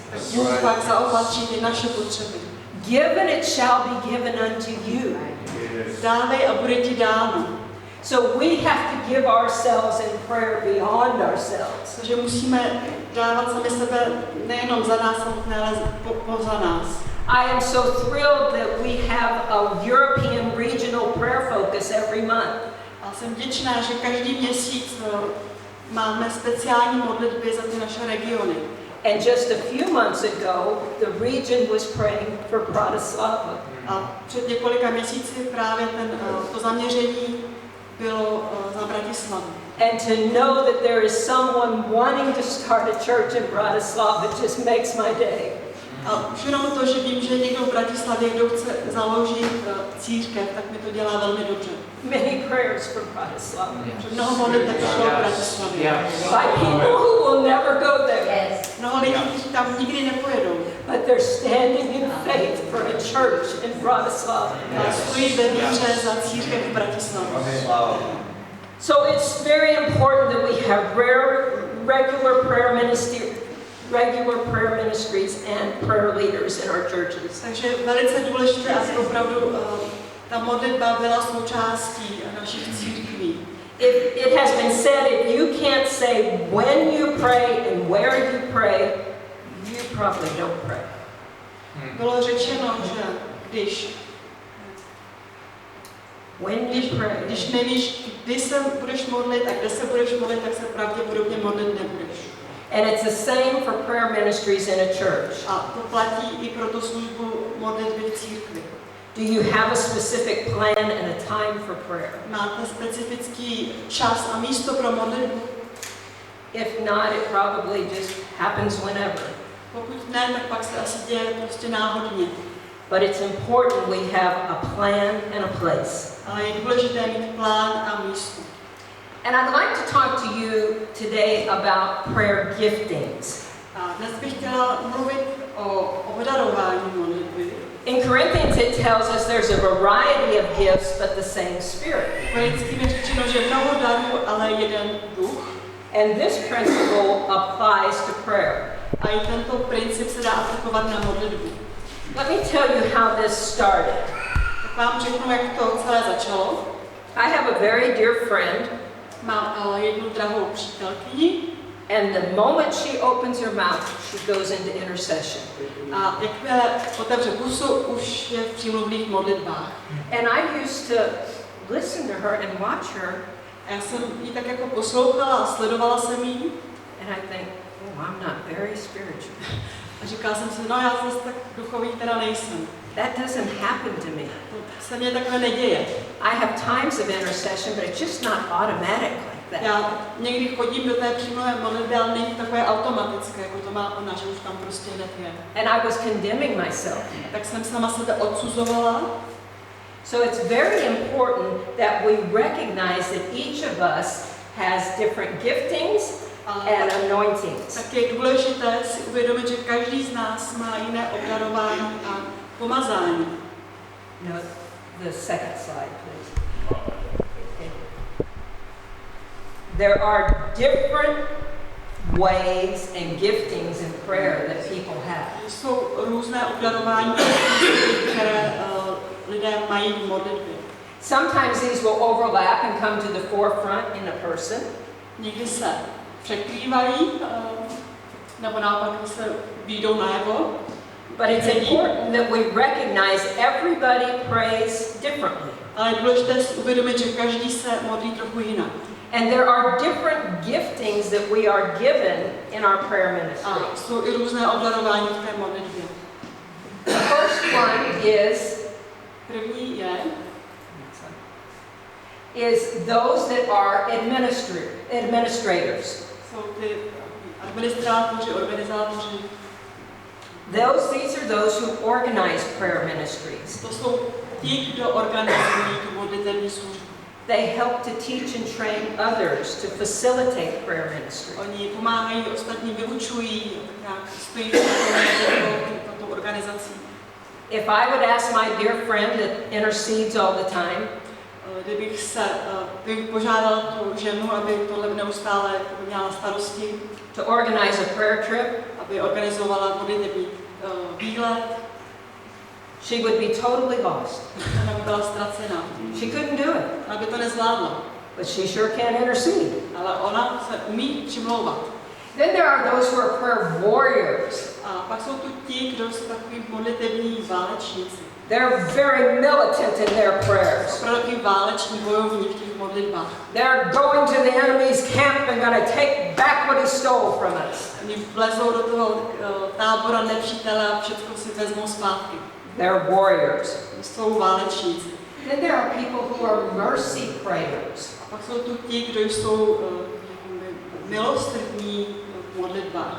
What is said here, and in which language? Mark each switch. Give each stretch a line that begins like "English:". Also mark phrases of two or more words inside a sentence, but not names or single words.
Czech: tak Bůh pak zaopatří ty naše potřeby.
English: Give and it shall be given unto you.
Czech: Dávej a bude ti dáno.
English: So we have to give ourselves in prayer beyond ourselves.
Czech: Takže musíme dávat sami sebe nejenom za nás samotné, ale poza nás.
English: I am so thrilled that we have a European regional prayer focus every month.
Czech: A jsem vděčná, že každý měsíc máme speciální modlitby za ty naše regiony.
English: And just a few months ago, the region was praying for Bratislava.
Czech: A před několika měsíci právě to zaměření bylo za Bratislavu.
English: And to know that there is someone wanting to start a church in Bratislava just makes my day.
Czech: A už jenom to, že vím, že někdo v Bratislavě, kdo chce založit církev, tak mi to dělá velmi dobře.
English: Many prayers for Bratislava.
Czech: Mnoho modliteb šlo v Bratislavě.
English: By people who will never go there.
Czech: Mnoho lidí, kteří tam nikdy nepojedou.
English: But they're standing in faith for a church in Bratislava.
Czech: A stojí ve víře za církev v Bratislavě.
English: So it's very important that we have regular prayer ministries and prayer leaders in our churches.
Czech: Takže velice důležité, aby opravdu ta modlitba byla součástí našich církví.
English: It has been said, if you can't say when you pray and where you pray, you probably don't pray.
Czech: Bylo řečeno, že když nevíš, kdy se budeš modlit a kde se budeš modlit, tak se pravděpodobně modlit nebudeš.
English: And it's the same for prayer ministries in a church.
Czech: A to platí i pro tu službu modlitby v církvi.
English: Do you have a specific plan and a time for prayer?
Czech: Máte specifický čas a místo pro modlitbu?
English: If not, it probably just happens whenever.
Czech: Pokud ne, tak pak se asi děje prostě náhodně.
English: But it's important we have a plan and a place.
Czech: Ale je důležité mít plán a místo.
English: And I'd like to talk to you today about prayer giftings.
Czech: A dnes bych chtěla mluvit o obdarování modlitby.
English: In Corinthians it tells us there's a variety of gifts but the same Spirit.
Czech: V Korinským je řečeno, že mnoho darů, ale jeden duch.
English: And this principle applies to prayer.
Czech: A i tento princip se dá aplikovat na modlitbu.
English: Let me tell you how this started.
Czech: Tak vám řeknu, jak to celé začalo.
English: I have a very dear friend,
Czech: Mám jednu drahou přítelkyni
English: and the moment she opens her mouth, she goes into intercession.
Czech: a jakmile otevře pusu, už je v přímluvných modlitbách.
English: And I used to listen to her and watch her,
Czech: A já jsem ji tak jako poslouchala a sledovala jsem ji
English: and I think, oh, I'm not very spiritual.
Czech: a říkala jsem si, no já zase tak duchový teda nejsem.
English: That doesn't happen to me.
Czech: To se mně takhle neděje.
English: I have times of intercession, but it's just not automatic like that.
Czech: Já někdy chodím do té přímluvé modlitby, ale není takové automatické, jako to má ona, že už tam prostě hned je.
English: And I was condemning myself.
Czech: Tak jsem sama sebe odsuzovala.
English: So it's very important that we recognize that each of us has different giftings and anointings.
Czech: Tak je důležité si uvědomit, že každý z nás má jiné obdarování a pomazání.
English: No, the second slide, please. Okay. There are different ways and giftings in prayer that people have.
Czech: Jsou různé obdarování, které lidé mají v modlitbě.
English: Sometimes these will overlap and come to the forefront in a person.
Czech: Někdy se překrývají, nebo naopak se výjdou najevo.
English: But it's important that we recognize everybody prays differently.
Czech: Ale je důležité si uvědomit, že každý se modlí trochu jinak.
English: And there are different giftings that we are given in our prayer ministry.
Czech: A jsou i různé obdarování v té modlitbě.
English: The first one
Czech: První
English: is those that are administrators.
Czech: jsou ty administrátoři, organizátoři.
English: These are those who organize prayer ministries.
Czech: To jsou ti, kdo organizují tu modlitební službu.
English: They help to teach and train others to facilitate prayer ministry.
Czech: Oni pomáhají ostatní, vyučují, nějak stojí tato organizací.
English: If I would ask my dear friend that intercedes all the time,
Czech: kdybych požádala tu ženu, aby tohle neustále měla starosti,
English: to organize a prayer trip,
Czech: aby organizovala modlitební výlet,
English: she would be totally lost.
Czech: ona by byla ztracená.
English: She couldn't do it,
Czech: Ona by to nezvládla,
English: but she sure can intercede.
Czech: ale ona se umí přimlouvat.
English: Then there are those who are prayer warriors.
Czech: A pak jsou tu ti, kdo jsou takový modlitební válečníci.
English: They're very militant in their prayers.
Czech: Opravdu takový váleční bojovní v těch modlitbách.
English: They're going to the enemy's camp and going to take back what he stole from us.
Czech: Oni vlezou do toho tábora nepřítele a všechno si vezmou zpátky.
English: They're warriors.
Czech: Jsou válečníci.
English: Then there are people who are mercy prayers.
Czech: A pak jsou tu ti, kdo jsou milosrdní v modlitbách.